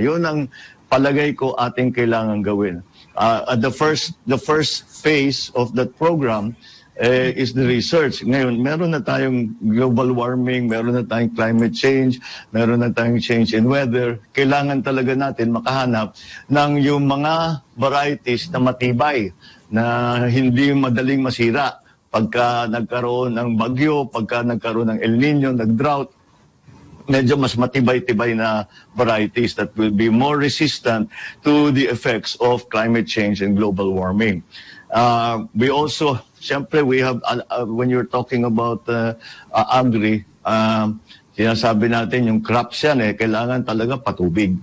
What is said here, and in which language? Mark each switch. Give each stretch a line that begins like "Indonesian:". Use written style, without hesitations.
Filipino: Yun ang palagay ko ating kailangan gawin.
English: The first phase of that program is the research.
Filipino: Ngayon, meron na tayong global warming, meron na tayong climate change, meron na tayong
English: change in weather.
Filipino: Kailangan talaga natin makahanap ng yung mga varieties na matibay, na hindi madaling masira pagka nagkaroon ng bagyo, pagka nagkaroon ng El Nino, nag-drought. Medyo mas matibay-tibay na
English: varieties that will be more resistant to the effects of climate change and global warming. We also, siyempre, we have, when you're talking about agri,
Filipino: sinasabi natin yung crops yan kailangan talaga patubig.